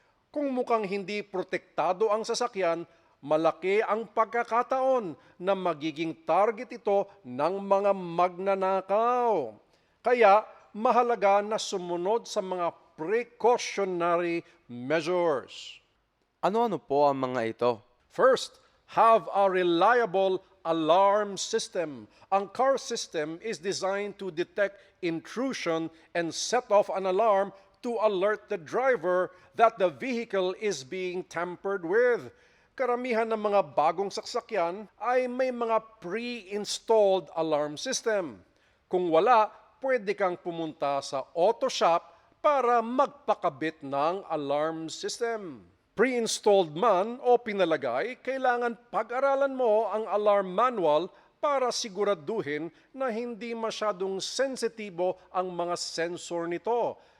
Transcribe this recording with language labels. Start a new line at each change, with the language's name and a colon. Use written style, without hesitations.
Filipino: Kung mukhang hindi protektado ang sasakyan, malaki ang pagkakataon na magiging target ito ng mga magnanakaw. Kaya mahalaga na sumunod sa mga precautionary measures. Ano-ano po ang mga ito?
English: First, have a reliable alarm system. Ang car system is designed to detect intrusion and set off an alarm to alert the driver that the vehicle is being tampered with.
Filipino: Karamihan ng mga bagong sasakyan ay may mga pre-installed alarm system. Kung wala, pwede kang pumunta sa auto shop para magpakabit ng alarm system. Pre-installed man o pinalagay, kailangan pag-aralan mo ang alarm manual para siguraduhin na hindi masyadong sensitibo ang mga sensor nito.